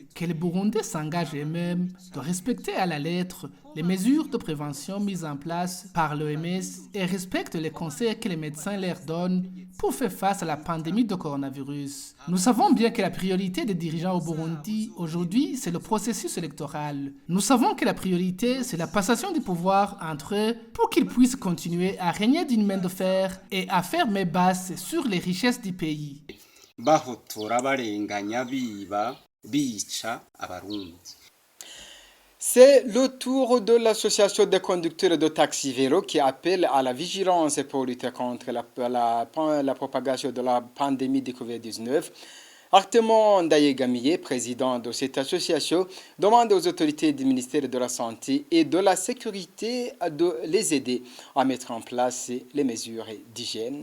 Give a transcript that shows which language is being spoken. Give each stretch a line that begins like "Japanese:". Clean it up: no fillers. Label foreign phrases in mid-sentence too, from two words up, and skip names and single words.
French: Que les Burundais s'engagent eux-mêmes de respecter à la lettre les mesures de prévention mises en place par l'OMS et respectent les conseils que les médecins leur donnent pour faire face à la pandémie de coronavirus. Nous savons bien que la priorité des dirigeants au Burundi aujourd'hui, c'est le processus électoral. Nous savons que la priorité, c'est la passation du pouvoir entre eux pour qu'ils puissent continuer à régner d'une main de fer et à faire main basse sur les richesses du pays.
Rundi: Bahotora barenganya biba bica abarundi.
French: C'est le tour de l'association des conducteurs de taxi vélo qui appelle à la vigilance pour lutter contre la propagation de la pandémie de Covid-19. Artemon Ndayegamie, président de cette association, demande aux autorités du ministère de la Santé et de la Sécurité de les aider à mettre en place les mesures d'hygiène.